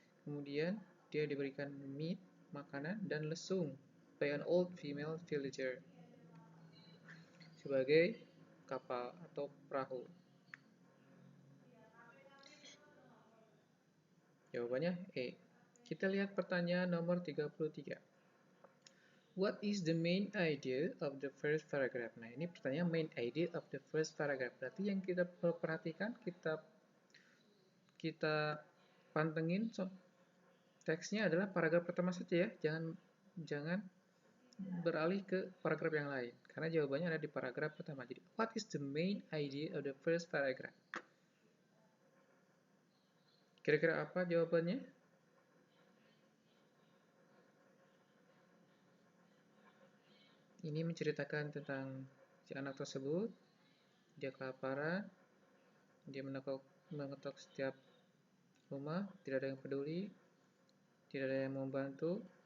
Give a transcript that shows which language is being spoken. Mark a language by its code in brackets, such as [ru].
[id] Kemudian dia diberikan meat, makanan, dan lesung [en] by an old female villager [id] sebagai kapal atau perahu. Jawabannya E. Kita lihat pertanyaan nomor 33. [en] What is the main idea of the first paragraph? [id] Nah, ini pertanyaan [en] main idea of the first paragraph. [id] Berarti yang kita perhatikan, kita pantengin teksnya adalah paragraf pertama saja, ya. Jangan beralih ke paragraf yang lain, karena jawabannya ada di paragraf pertama. Jadi, [en] what is the main idea of the first paragraph? [id] Kira-kira apa jawabannya? Ini menceritakan tentang Si anak tersebut, dia kelaparan, dia mengetok setiap rumah, tidak ada yang peduli, tidak ada yang membantu.